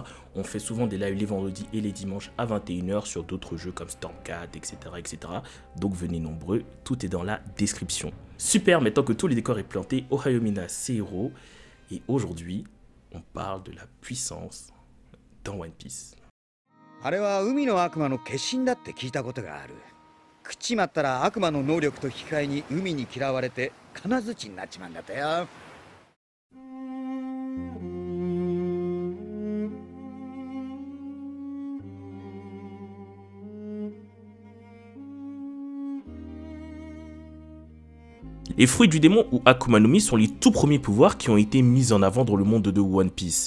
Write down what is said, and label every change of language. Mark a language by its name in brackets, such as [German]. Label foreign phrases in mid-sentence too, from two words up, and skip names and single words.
[French] On fait souvent des lives les vendredis et les dimanches à 21 h sur d'autres jeux comme Stormcat, etc. Donc venez nombreux, tout est dans la description. Super, maintenant que tous les décors est planté, [Japanese] おはよう みんな, [French] c'est Hiro. Et aujourd'hui, on parle de la puissance dans One Piece. [Japanese] あれは海の悪魔の化身だって聞いたことがある。食っちまったら悪魔の能力と引き換えに海に嫌われて金槌になっちまうんだってよ。 [French] Les fruits du démon ou [Japanese] 悪魔の実 [French] sont les tout premiers pouvoirs qui ont été mis en avant dans le monde de One Piece.